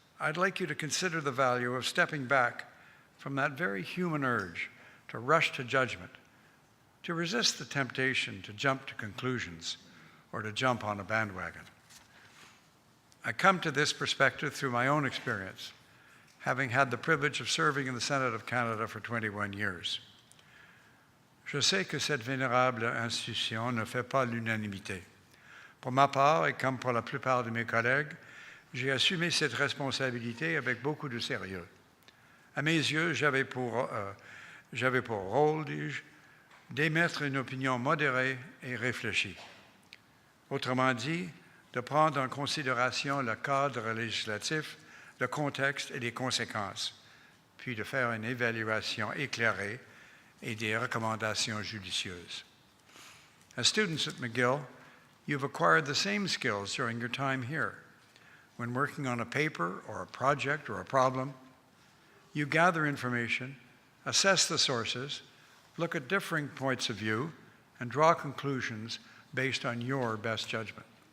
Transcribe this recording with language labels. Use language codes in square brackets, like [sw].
[en] I'd like you to consider the value of stepping back from that very human urge to rush to judgment, to resist the temptation to jump to conclusions or to jump on a bandwagon. I come to this perspective through my own experience, having had the privilege of serving in the Senate of Canada for 21 years. [fr] Je sais que cette vénérable institution ne fait pas l'unanimité. Pour ma part, et comme pour la plupart de mes collègues, j'ai assumé cette responsabilité avec beaucoup de sérieux. À mes yeux, j'avais pour rôle, dis-je, d'émettre une opinion modérée et réfléchie. Autrement dit, de prendre en considération le cadre législatif, le contexte et les conséquences, puis de faire une évaluation éclairée et des recommandations judicieuses. [en] As students at McGill, you've acquired the same skills during your time here. When working on a paper or a project or a problem, you gather information, assess the sources, look at differing points of view, and draw conclusions based on your best judgment.